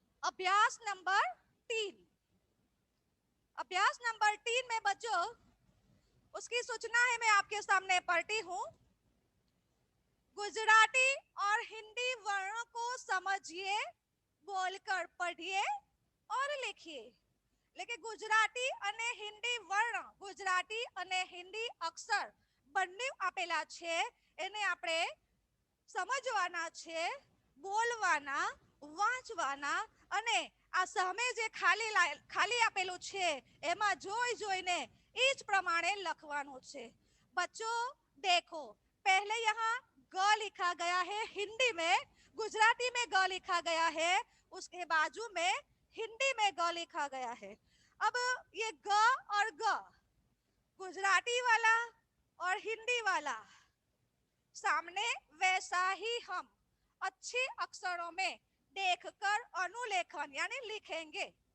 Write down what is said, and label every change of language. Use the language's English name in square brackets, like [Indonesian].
[Hindi] अभ्यास नंबर 3, अभ्यास नंबर 3 में बच्चों उसकी सूचना है, मैं आपके सामने पढ़ती हूँ। गुजराती और हिंदी वर्णों को समझिए, बोलकर पढ़िए और लिखिए। [Gujarati] એટલે કે ગુજરાતી અને હિન્દી વર્ણ, ગુજરાતી અને હિન્દી અક્ષર બંને આપેલા છે, એને આપણે સમજવાના છે, બોલવાના, વાંચવાના અને આ સામે જે ખાલી આપેલું છે એમાં જોઈને એ જ પ્રમાણે લખવાનું છે। [Hindi] बच्चों देखो, पहले यहाँ ग लिखा गया है हिंदी में, गुजराती में ग लिखा गया है, उसके बाजू में हिंदी में ग लिखा गया है। अब ये ग और ग, गुजराती वाला और हिंदी वाला सामने वैसा ही हम अच्छे अक्षरों में देखकर अनुलेखन यानी लिखेंगे।